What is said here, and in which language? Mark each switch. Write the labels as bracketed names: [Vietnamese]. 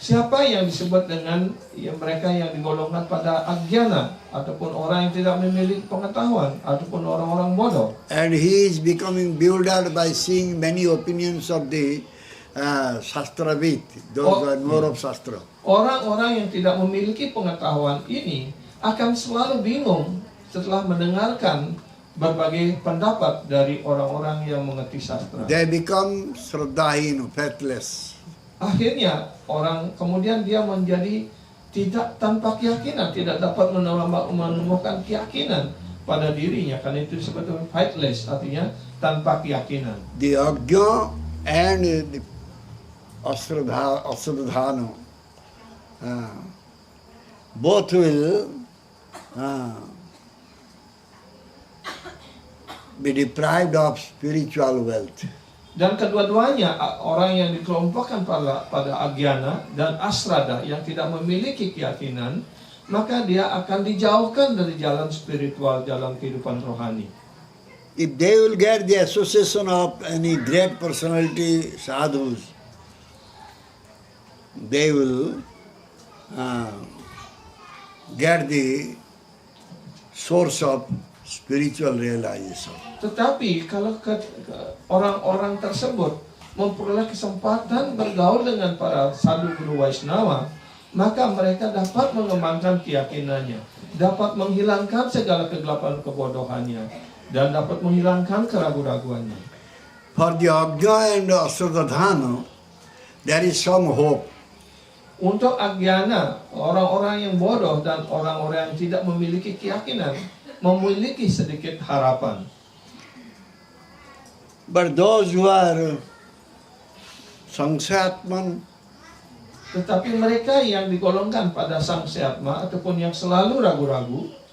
[Indonesian] Siapa yang disebut dengan mereka yang digolongkan pada agyana ataupun orang yang tidak memiliki pengetahuan ataupun orang-orang bodoh. [English] and he is becoming bewildered by seeing many opinions of the Shastravit, those who are more of Shastra. [Indonesian] Orang-orang yang tidak memiliki pengetahuan ini akan selalu bingung setelah mendengarkan berbagai pendapat dari orang-orang yang mengerti sastra. [English] They become Shraddhahin, faithless. [Indonesian] Akhirnya kemudian dia menjadi tidak tanpa keyakinan, tidak dapat menemukan keyakinan pada dirinya, karena itu disebut faithless, artinya tanpa keyakinan. [English] The Agya and the Asadadhana, both will be deprived of spiritual wealth. [Indonesian] Dan kedua-duanya orang yang dikelompokkan pada agyana dan asrada yang tidak memiliki keyakinan, maka dia akan dijauhkan dari jalan spiritual, jalan kehidupan rohani. [English] If they will get the association of any great personality, sadhus, they will get the source of spiritual realization. [Indonesian] Tetapi kalau orang-orang tersebut memperoleh kesempatan bergaul dengan para sadhu guru Vaishnava, maka mereka dapat mengembangkan keyakinannya, dapat menghilangkan segala kegelapan kebodohannya, dan dapat menghilangkan keraguan-raguannya. [English] For the Agya and Asadadhana, there is some hope. [Indonesian] Untuk agyana, orang-orang yang bodoh dan orang-orang yang tidak memiliki keyakinan, memiliki sedikit harapan. [English] But those who are Sangsatman, [Indonesian] Tetapi mereka yang digolongkan pada Sangsyatma ataupun yang selalu ragu-ragu,